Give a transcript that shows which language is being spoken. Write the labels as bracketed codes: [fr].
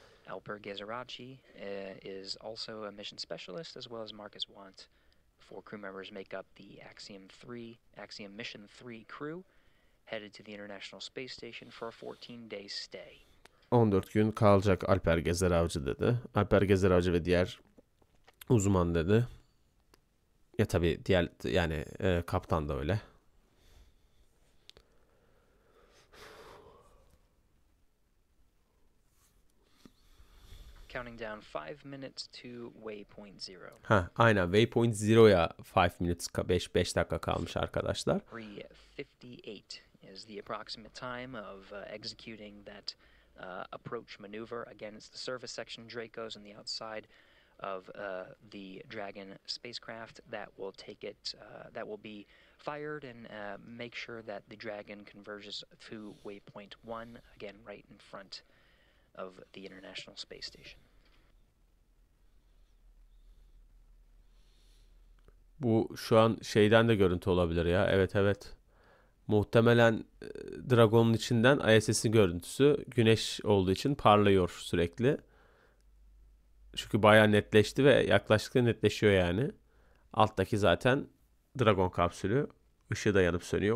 [en] Alper Gezeraci is also a mission specialist, as well as Marcus Want. 4 crew members make up the Axiom Mission 3 crew, headed to the International Space Station for a 14-day stay. [tr] 14 gün kalacak Alper Gezeravcı dedi. Alper Gezeravcı ve diğer uzman dedi. Ya tabii diğer yani kaptan da öyle. [en] Counting down 5 minutes to waypoint 0. [tr] Ha, aynen waypoint 0'ya [en] 5 minutes [tr] 5 dakika kalmış arkadaşlar. [en] 3:58 is the approximate time of executing that approach maneuver. Again, it's the service section Dracos on the outside of the Dragon spacecraft that will take it, that will be fired and make sure that the Dragon converges to waypoint 1, again right in front of the International Space Station. [tr] Bu şu an şeyden de görüntü olabilir ya. Evet. Muhtemelen Dragon'un içinden ISS'in görüntüsü güneş olduğu için parlıyor sürekli. Çünkü bayağı netleşti ve yaklaştıkça netleşiyor yani. Alttaki zaten Dragon kapsülü. Işığı da yanıp sönüyor.